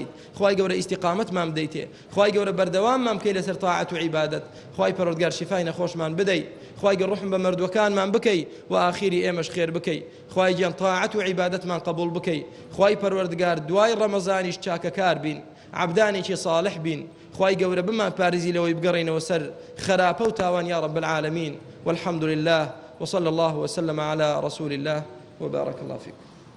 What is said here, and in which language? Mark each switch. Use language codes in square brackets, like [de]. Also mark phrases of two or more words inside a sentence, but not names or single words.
[ckb] خوای گەورە ئیستیقامەتمان بدەیتێ، خوای گەورە بەردەواممان بکەی لەسەر تاعەت و عیبادەت، خوای پەروەردگار شیفای نەخۆشمان بدەی، خوای گەورە ڕحم بە مردوەکانمان بکەی و ئاخیری ئێمەش خێر بکەی، خوای گیان تاعەت و عیبادەتمان قبول بکەی، خوای پەروەردگار دوای ڕەمەزانیش چاکەکار بین، عەبدانێکی صالح بین، خوای گەورە بمان پارێزی لەوەی بگەڕێنەوە سەر خراپە و تاوان [ar] یا رب العالمین. والحمد لله وصلى الله وسلم على رسول الله وبارك الله فيكم.